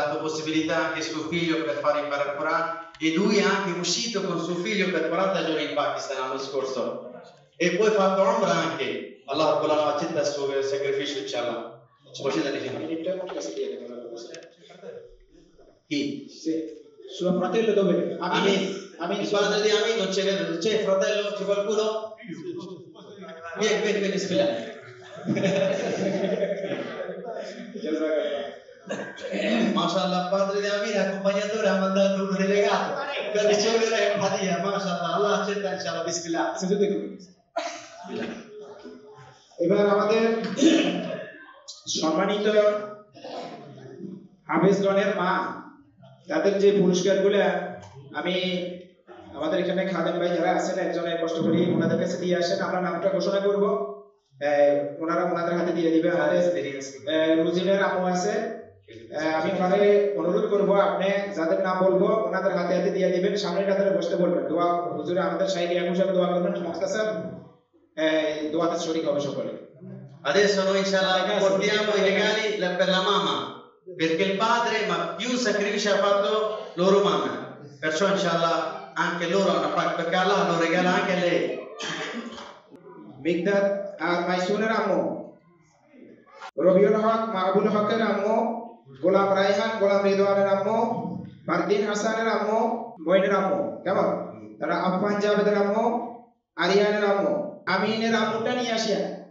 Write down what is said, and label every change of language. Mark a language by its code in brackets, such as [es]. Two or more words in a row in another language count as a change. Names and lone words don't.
[it] dato possibilità anche suo figlio per fare imparare il Corano e lui è anche uscito con suo figlio per 40 giorni in Pakistan l'anno scorso e poi fatto Umrah anche [ar] الله رب العالمين [it] accetta il suo sacrificio inshallah possiate dire chi? Sì. Suo fratello dove? Amin. Amin. Il padre di Amin non c'è, c'è fratello, c'è qualcuno? Vieni, bismillah. Mashallah, padre di Amin, accompagnatore, ha mandato un delegato per ricevere Hadia. Mashallah, Allah accetta [ar] إن شاء الله، بسم الله. [bn] এবার আমাদের সম্মানিত হাফেজগণের মা তাদের যে পুরস্কারগুলো আমি আমাদের এখানে খাদেম ভাই যারা আছেন একজনের কষ্ট করি ওনাদের কাছে দিয়ে আসেন আমরা নামটা ঘোষণা করব ওনারা ওনাদের হাতে দিয়ে দিবে আমাদের রুজিনের আম্মু আছে আমি ওনাদের অনুরোধ করব আপনি যাদের নাম বলবো ওনাদের হাতে হাতে দিয়ে দিবেন সামনে কাতারে বসতে বলবেন দোয়া হুজুরে আমাদের শাইখ ইয়াকুব সাহেব দোয়া করবেন মুখতাসার দোয়াতে শরীক হবে সকলে [it] Adesso noi inshallah portiamo i regali per la mamma perché il padre ma più sacrificio ha fatto loro mamma perciò inshallah anche loro hanno fatto perché Allah lo regala anche a lei [bn] Migdad আর মাইসুনের আম্মু রবিউল হক মাহবুল হকের আম্মু গোলাম রায়হান গোলাম রিদওয়ানের আম্মু ফারদিন হাসানের আম্মু মইনের আম্মু কেমন তারা আফফান জাভেদের আম্মু আরিয়ানের আম্মু আমিনের আম্মুটা নিয়ে আসিয়া